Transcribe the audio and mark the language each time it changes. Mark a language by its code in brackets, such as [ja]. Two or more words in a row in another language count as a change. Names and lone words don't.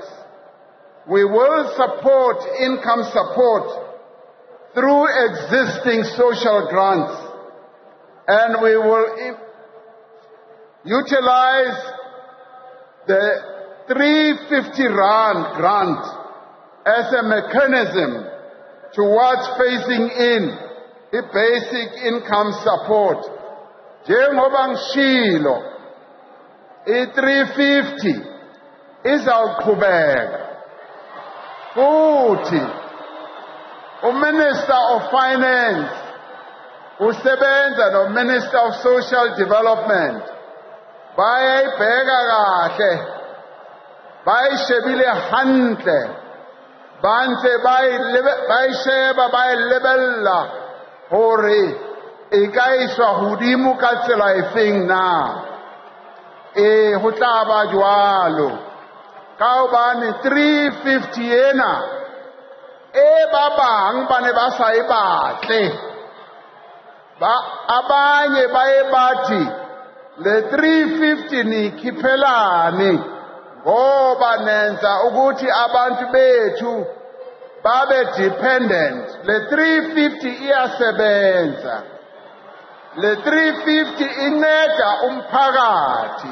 [en] We will support income support through existing social grants, and we will utilize the 350 Rand grant as a mechanism towards phasing in the basic income support. [zu] Njengoba ngishilo, i-350 izawuqhubeka. Futhi uMinister of Finance usebenza noMinister of Social Development bayayibheka kahle, [st] bayishebile hantle, bantse bayisheba bayilebella hore e ka iswa hodimo ka tsela efeng na. Ho tla ba jwalo ka hobane 350 ena ba bang ba ne ba sa e batle, [zu] abanye baye bathi le 350 ni khiphelane ngoba nenza ukuthi abantu bethu babe dependent. Le 350 iyasebenza, le 350 inceda umphakathi.